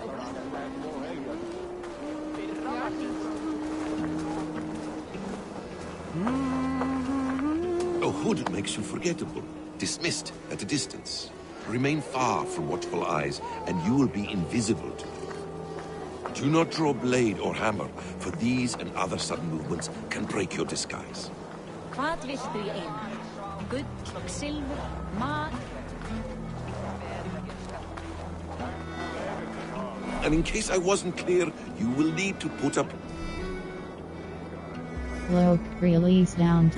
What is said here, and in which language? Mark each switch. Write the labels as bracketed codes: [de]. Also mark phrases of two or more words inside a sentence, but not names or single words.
[en] A hood makes you forgettable, dismissed at a distance. Remain far from watchful eyes, and you will be invisible to them. Do not draw blade or hammer, for these and other sudden movements can break your disguise. [is] Hvað viltu í einu? Gull og silfur, mat. [en] And in case I wasn't clear, you will need to put up Cloak, release down.